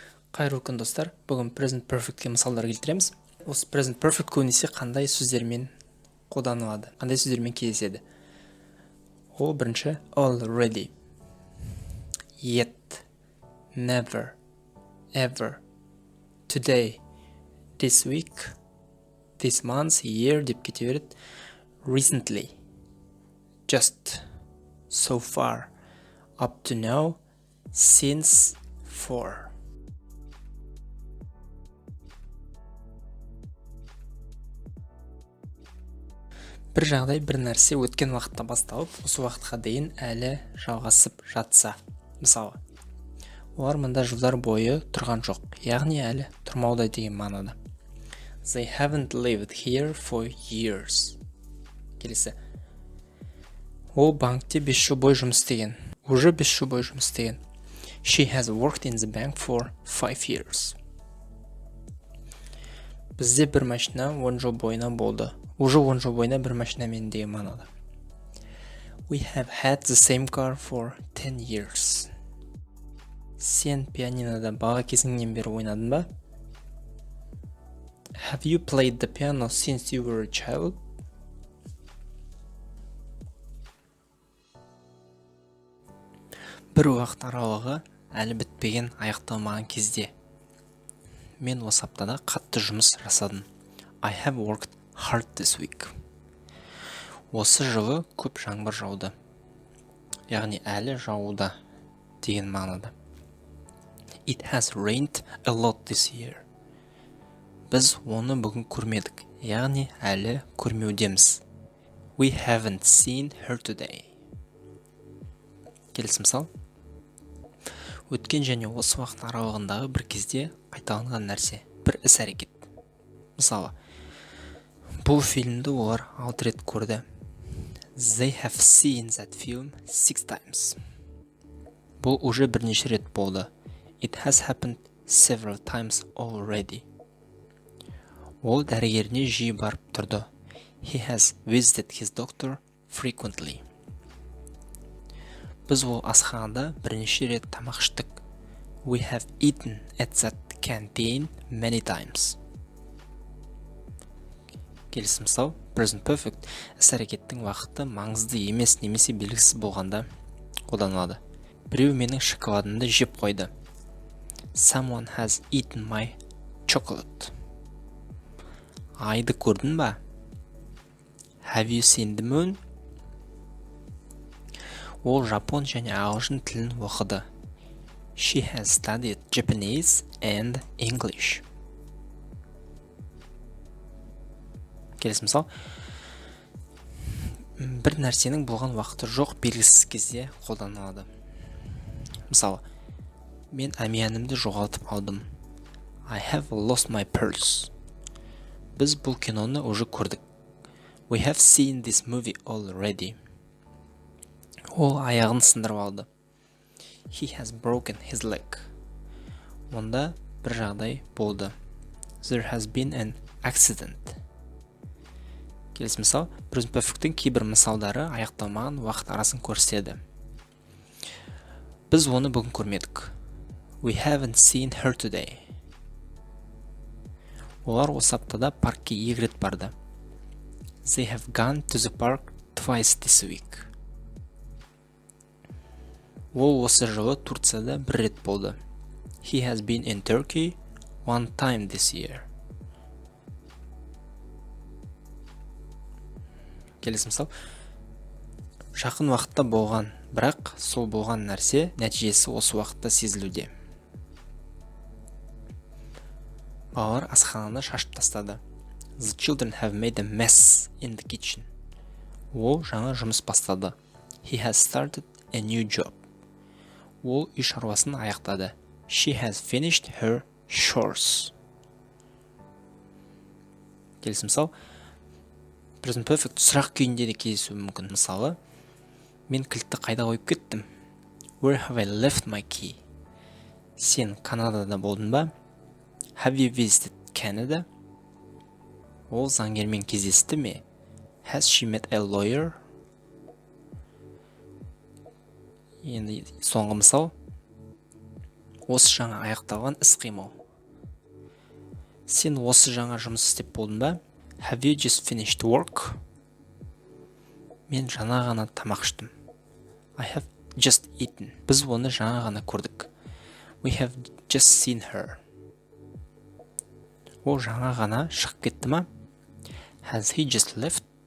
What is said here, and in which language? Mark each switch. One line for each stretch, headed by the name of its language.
Kazakh: Қайырлы күн достар, бүгін present perfect'ке мысалдар келтіреміз. Осы present perfect көбінесе қандай сөздермен қолданылады, қандай сөздермен кездеседі? Ол бірінші
English: already, yet, never, ever, today, this week, this month, year
Kazakh: деп кете береді.
English: Recently, just, so far, up to now, since, for.
Kazakh: Бір жағдай, бір нәрсе өткен уақытта басталып, осы уақытқа дейін әлі жалғасып жатса. Мысалы, олар мұнда жылдар бойы тұрған жоқ, яғни әлі тұрмауда деген мағынада.
English: They haven't lived here for years.
Kazakh: Келесі. Ол банкте 5 жыл бойы жұмыс істеген. Уже 5 жыл бойы жұмыс істеген.
English: She has worked in the bank for 5 years.
Kazakh: Бізде бір машина 10 жыл бойына болды. Уже 10 жыл бойына бір машинамен деген мағынада.
English: We have had the same car for 10 years.
Kazakh: Сен пианинода бала кезіңнен бері ойнадың ба?
English: Have you played the piano since you were a child?
Kazakh: Бір уақыт аралығы әлі бітпеген, аяқталмаған кезде. Мен осы аптада қатты жұмыс жасадым.
English: I have worked hard this week.
Kazakh: Осы жылы көп жаңбыр жауды. Яғни әлі жауда деген мағынада.
English: It has rained a lot this year.
Kazakh: Біз оны бүгін көрмедік, яғни әлі көрмеудеміз.
English: We haven't seen her today.
Kazakh: Келесі мысал. Өткен және осы уақыт аралығындағы бір кезде қайталанған нәрсе, бір іс-әрекет. Мысалы, бұл фильмді олар 6 рет көрді.
English: They have seen that film 6 times.
Kazakh: Бұл уже бірнеше рет болды.
English: It has happened several times already.
Kazakh: Ол дәрігеріне жиі барып тұрды.
English: He has visited his doctor frequently.
Kazakh: Біз ол асханада бірнеше рет тамақ іштік.
English: We have eaten at that canteen many times.
Kazakh: Келесі мысал, present perfect іс-әрекеттің уақыты маңызды емес немесе белгісіз болғанда қолданылады. Біреу менің шоколадымды жеп қойды.
English: Someone has eaten my chocolate.
Kazakh: Айды көрдің ба?
English: Have you seen the moon?
Kazakh: Ол жапон және ағылшын тілін оқыды.
English: She has studied Japanese and English.
Kazakh: Келесі мысал. Бір нәрсенің болған уақыты жоқ белгісіз кезде қолданылады. Мысалы, мен әмиянымды жоғалтып алдым.
English: I have lost my purse.
Kazakh: Біз бұл киноны уже көрдік.
English: We have seen this movie already.
Kazakh: Ол аяғын сындырып алды.
English: He has broken his leg.
Kazakh: Онда бір жағдай болды.
English: There has been an accident.
Kazakh: Келесі мысал, present perfect'тің кейбір мысалдары аяқталмаған уақыт арасын көрсетеді. Біз оны бүгін көрмедік.
English: We haven't seen her today.
Kazakh: Олар осы аптада паркке 2 рет барды.
English: They have gone to the park twice this week.
Kazakh: Ол осы жылы Турцияда 1 рет болды.
English: He has been in Turkey 1 time this year.
Kazakh: Келесі мысал. Жақын уақытта болған, бірақ сол болған нәрсе нәтижесі осы уақытта сезілуде. Балалар асхананы шашып тастады.
English: The children have made a mess in the kitchen.
Kazakh: Ол жаңа жұмыс бастады.
English: He has started a new job.
Kazakh: Ол үй шаруасын аяқтады.
English: She has finished her chores.
Kazakh: Келесі мысал. Present perfect сұрақ күйінде де кездесуі мүмкін. Мысалы, мен кілтті қайда қойып кеттім?
English: Where have I left my key?
Kazakh: Сен Канадада болдың ба?
English: Have you visited Canada?
Kazakh: Ол заңгермен кездесті ме?
English: Has she met a lawyer?
Kazakh: Енді соңғы мысал. осы жаңа аяқталған іс-қимыл. Сен осы жаңа жұмыс істеп болдың ба?
English: Have you just finished work?
Kazakh: Мен жаңа ғана тамақ іштім.
English: I have just eaten.
Kazakh: Біз оны жаңа ғана көрдік.
English: We have just seen her.
Kazakh: Ол жаңа ғана шығып кетті ма?
English: Has he just left?